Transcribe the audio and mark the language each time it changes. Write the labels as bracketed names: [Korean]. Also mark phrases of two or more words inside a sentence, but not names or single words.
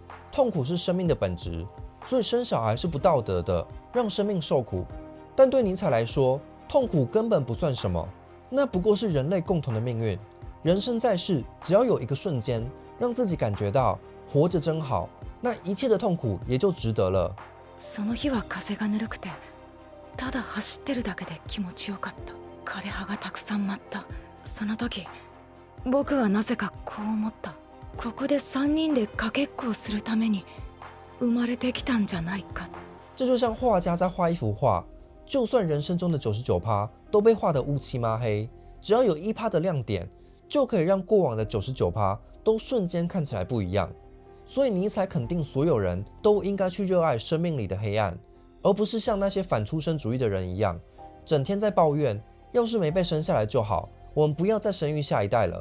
[Chinese] 痛苦是生命的本质，所以生小孩是不道德的，让生命受苦。但对尼采来说，痛苦根本不算什么，那不过是人类共同的命运。人生在世，只要有一个瞬间让自己感觉到活着真好，那一切的痛苦也就值得了。 [Japanese] その日は風がぬるくて、ただ走ってるだけで気持ちよかった。枯葉がたくさん舞った。その時、僕はなぜかこう思った。ここで3人でかけっこをするために生まれてきたんじゃないか。 [Chinese] 这就像画家在画一幅画，就算人生中的99%都被画得乌漆抹黑，只要有1%的亮点，就可以让过往的99%都瞬间看起来不一样。所以尼采肯定所有人都应该去热爱生命里的黑暗，而不是像那些反出生主义的人一样，整天在抱怨要是没被生下来就好，我们不要再生育下一代了。